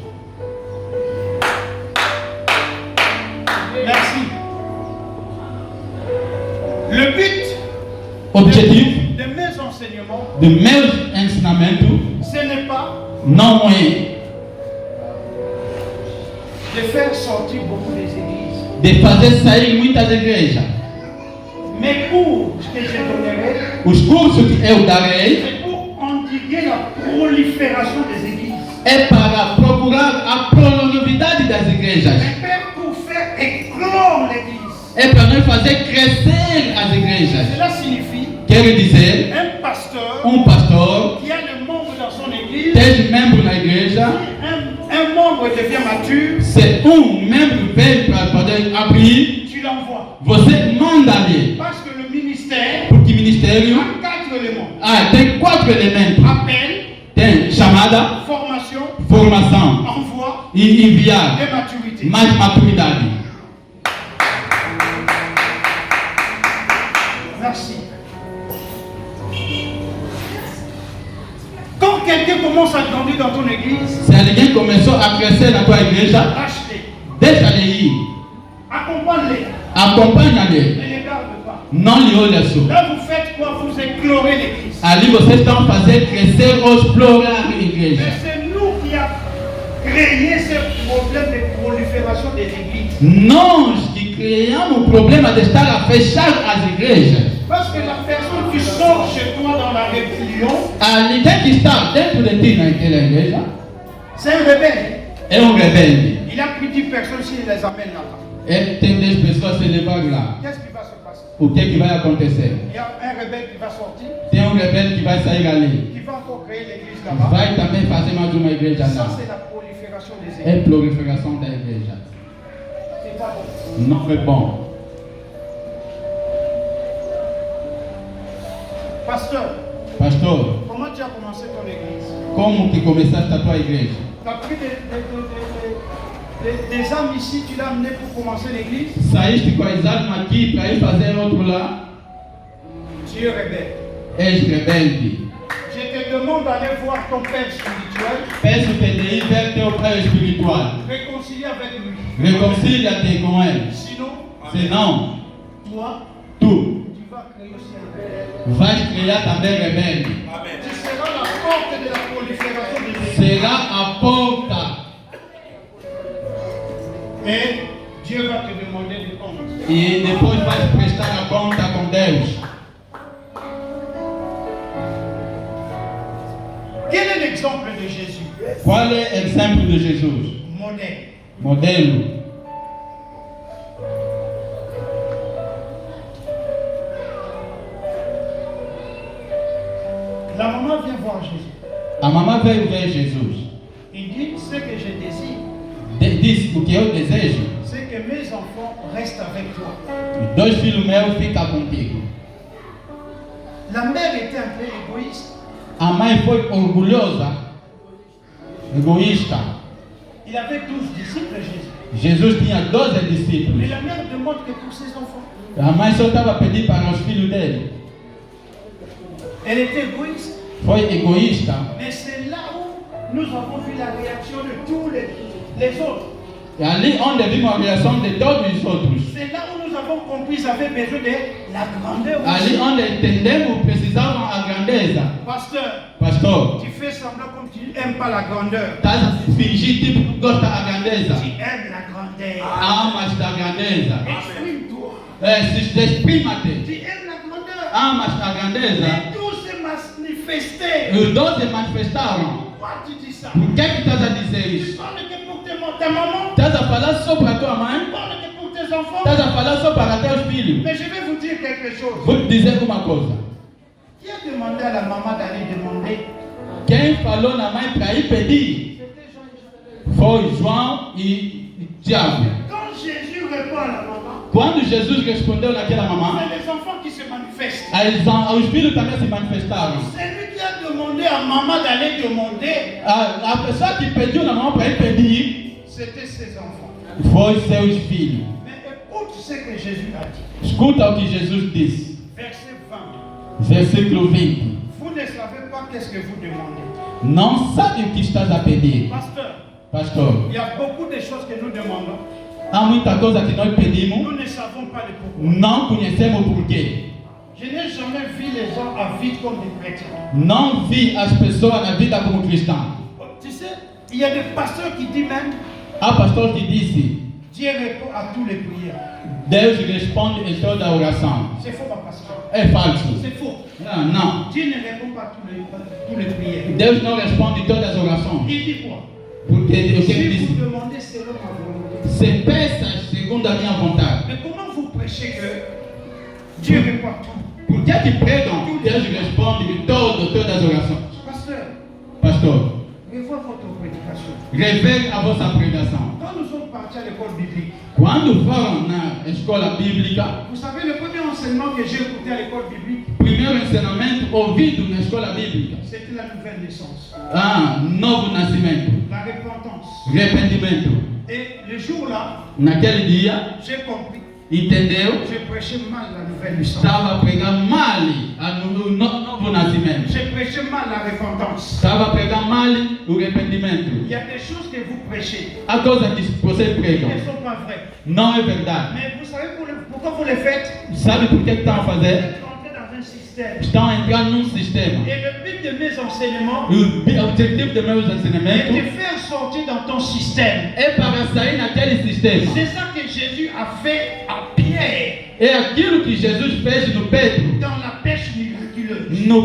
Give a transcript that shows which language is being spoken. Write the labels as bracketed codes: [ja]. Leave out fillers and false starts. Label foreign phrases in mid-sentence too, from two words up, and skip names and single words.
[fr] Merci. Le but [pt] Objetivo [fr] de mes enseignements, [pt] do meu ensinamento [fr] ce n'est pas [pt] não é [fr] de faire sortir beaucoup des églises. [pt] de fazer sair muitas igrejas. [fr] Mes cours que je donnerai, [pt] Os cursos que eu darei [fr] c'est pour endiguer la prolifération des églises. [pt] é para procurar a prolongavidade das igrejas. [fr] Mais pour faire éclore l'église. [pt] É para nós fazer crescer as igrejas. [fr] Cela signifie [pt] Quer dizer, [fr] un pasteur [pt] pastor [fr] qui a le membre dans son église. [pt] tem membro na igreja. [fr] Un membre devient mature, [pt] Se membro vem para poder abrir, [fr] tu l'envoies. [pt] você manda ali. [fr] Parce que le ministère [pt] Porque ministério [fr] a 4 éléments. [pt] tem 4 elementos. [fr] Appel, [pt] Tem chamada, [fr] formation, [pt] formação [fr] envoi [pt] e enviar. [fr] et maturité. [pt] Mais maturidade. [fr] Merci. Quand quelqu'un commence à grandir dans ton église, [pt] Se alguém começou a crescer na tua igreja, [fr] lâche-les, [pt] deixa ele ir. [fr] accompagne-les, [pt] Acompanha-lhe. [fr] ne les garde pas. [pt] Não lhe olha só. [fr] Là, vous faites quoi? Vous éclorez l'église. [pt] Ali vocês estão fazendo crescer ou explorar a igreja. [fr] Mais c'est nous qui avons créé ce problème de prolifération des églises. [pt] Nós que criamos o problema de estar a fechar as igrejas. [fr] Parce que la personne qui sort chez toi dans la rébellion, [pt] Ali quem que está dentro de ti naquela igreja [fr] c'est un rebelle. [pt] é rebelde. [fr] Il a pris 10 personnes s'il les amène là-bas. [pt] Tem 10 pessoas se levar lá. [fr] Qu'est-ce qui va se passer? [pt] O que vai acontecer? [fr] Il y a un rebelle qui va sortir, [pt] Tem rebelde que vai sair ali. [fr] qui va encore créer l'église là-bas. [pt] Vai também fazer mais uma igreja [fr] Ça, [pt] lá. [fr] c'est la prolifération des [pt] É [fr] églises. [pt] proliferação da igreja. [fr] C'est pas bon. [pt] Não é bom. Pastor, [fr] Comment tu as commencé ton église? [pt] como que começaste a tua igreja? [fr] Tu as pris des âmes ici, tu l'as amené pour commencer l'église? [pt] Saíste com as almas aqui para ir fazer outro lá? [fr] Tu es rebelle. [pt] És rebelde. [fr] Je te demande d'aller voir ton père spirituel, [pt] Peço-te de ir ver teu pai espiritual. [fr] réconcilier avec lui. [pt] Reconcilia-te com ele. [fr] Sinon, [pt] Senão, [fr] toi, [pt] tu [fr] tu vas créer aussi un rebelle. [pt] vais criar também rebelde. [fr] Tu [pt] abrirá a porta. [fr] Et Dieu va te demander de compte. [pt] E depois vai prestar a conta com Deus. [fr] Quel est l'exemple de Jésus? [pt] Qual é o exemplo de Jesus? [fr] Modèle. [pt] Modelo. [fr] La maman vient voir Jésus. [pt] A mamãe veio ver Jesus. [fr] Il dit, ce que je désire, [pt] Disse o que eu desejo. [fr] c'est que mes enfants restent avec toi. [pt] Os 2 filhos meus ficam contigo. [fr] La mère était un peu égoïste. [pt] A mãe foi orgulhosa, egoísta. [fr] Il avait 12 disciples, Jésus. [pt] Jesus tinha 12 [fr] Mais [pt] discípulos. [fr] la mère demande que pour ses enfants. [pt] A mãe só estava pedindo para os filhos dele. [fr] Elle était égoïste. [pt] Foi egoísta. [fr] Mais c'est là où nous avons vu la réaction de tous les autres. [pt] E ali onde vimos a reação de todos os outros. [fr] C'est là où nous avons compris qu'ils avaient besoin de la grandeur. [pt] Ali onde entendemos precisavam a grandeza. [fr] Pasteur, [pt] Pastor, [fr] tu fais semblant comme tu n'aimes pas la grandeur. [pt] estás a fingir tipo que gosta da grandeza. [fr] Tu aimes la grandeur. [pt] Amas da grandeza. [fr] Exprime-toi. [pt] Exprima-te. [fr] Tu aimes la grandeur. [pt] Amas da grandeza. [fr] Et tout se manifestait. [pt] Os 12 manifestaram. [fr] Pourquoi tu dis ça? [pt] Por que estás a dizer [fr] Tu [pt] isso? [fr] parles que pour ta maman. [pt] Estás a falar só para tua [fr] Tu [pt] mãe? [fr] parles que pour tes enfants. [pt] Estás a falar só para teus filhos? [fr] Mais je vais vous dire quelque chose. [pt] Vou te dizer uma coisa. [fr] Qui a demandé à la maman d'aller demander? [pt] Quem falou na mãe para ir pedir [fr] C'était Jean et Jacques. [pt] foi João e Tiago. [fr] Quand Jésus répond à la maman, [pt] Quando Jesus respondeu naquela mamã, [fr] c'est les enfants qui se manifestent. [pt] os filhos também se manifestaram. [fr] C'est lui qui a demandé à maman d'aller demander. [pt] A pessoa que pediu na mão para ir pedir [fr] C'était ses enfants. [pt] foi seus filhos. [fr] Mais écoute ce que Jésus a dit. [pt] Escuta o que Jesus disse. [fr] Verset 20. [pt] Versículo 20. [fr] Vous ne savez pas qu'est-ce que vous demandez. [pt] Não sabe o que estás a pedir. [fr] Pasteur, [pt] Pastor, [fr] il y a beaucoup de choses que nous demandons. [pt] há muita coisa que nós pedimos, [fr] Nous ne savons pas le pourquoi. [pt] não conhecemos o porquê. [fr] Je n'ai jamais vu les gens à vivre comme des chrétiens. [pt] Não vi as pessoas na vida como cristãos. [fr] Tu sais, il y a des pasteurs qui disent même, [pt] Há pastor que disse, [fr] Dieu répond à toutes les prières. [pt] Deus responde em toda oração. [fr] C'est faux, ma pasteur. [pt] É falso. [fr] C'est faux. [pt] Não. [fr] Dieu ne répond pas à toutes les prières. [pt] Deus não responde todas as orações. [fr] Il dit quoi? [pt] Porque o que ele [fr] Si [pt] disse? [fr] vous demandez selon ma volonté. [pt] Se peças segundo a minha vontade. [fr] Mais comment vous prêchez que Dieu répond à tout? [pt] Por que pregam? Deus responde de todas as orações. [fr] Pasteur, [pt] Pastor, [fr] revois votre prédication. [pt] revele a vossa pregação. [fr] Quand nous sommes partis à l'école biblique, [pt] Quando foram na escola bíblica, [fr] vous savez, le premier enseignement que j'ai écouté à l'école biblique, [pt] primeiro ensinamento ouvido na escola bíblica. [fr] c'était la nouvelle naissance, [pt] Novo nascimento, [fr] la repentance. [pt] arrependimento. [fr] Et le jour-là, [pt] Naquele dia, [fr] j'ai compris, [pt] entendeu? [fr] j'ai prêché mal la nouvelle naissance. [pt] Estava a pregar mal o novo nascimento. [fr] J'ai prêché mal la repentance. [pt] Estava a pregar mal o [fr] Il [pt] arrependimento. [fr] y a des choses que vous prêchez [pt] Há coisas que vocês [fr] qui [pt] pregam, [fr] ne sont pas vraies. [pt] não é verdade. [fr] Mais vous savez pourquoi vous les faites? [pt] Sabe por que estão a [fr] Vous [pt] fazer? [fr] êtes entré dans un système. [pt] Estão a entrar num sistema. [fr] Et le but de mes enseignements [pt] O objetivo dos meus [fr] est de [pt] ensinamentos [fr] faire sortir dans ton système. [pt] é para sair naquele sistema. [fr] C'est ça que Jésus a fait à Pierre [pt] É aquilo que Jesus fez no Pedro, [fr] dans la pêche miraculeuse.